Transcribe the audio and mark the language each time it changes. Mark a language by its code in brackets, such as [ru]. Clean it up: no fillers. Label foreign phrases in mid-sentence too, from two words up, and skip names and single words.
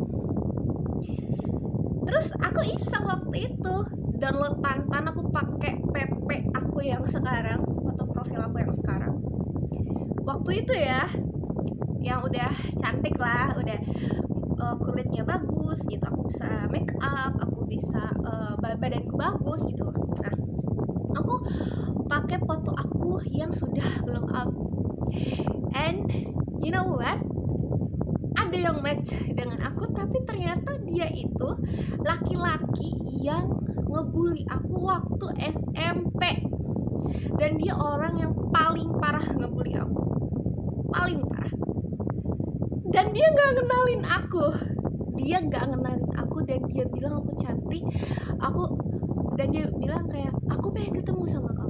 [id] Terus aku iseng waktu itu download Tantan, aku pakai PP aku yang sekarang, foto profil aku yang sekarang. Waktu itu ya, yang udah cantik lah, udah kulitnya bagus gitu, aku bisa [en] make up, [id] aku bisa badanku bagus gitu. Nah, aku pakai foto aku yang sudah [en] glow up, and you know what? [id] Ada yang match dengan aku, tapi ternyata dia itu laki-laki yang ngebully aku waktu SMP. Dan dia orang yang paling parah ngebully aku, paling parah. Dan dia nggak ngenalin aku, dan dia bilang aku cantik, dan dia bilang kayak, aku pengen ketemu sama kamu.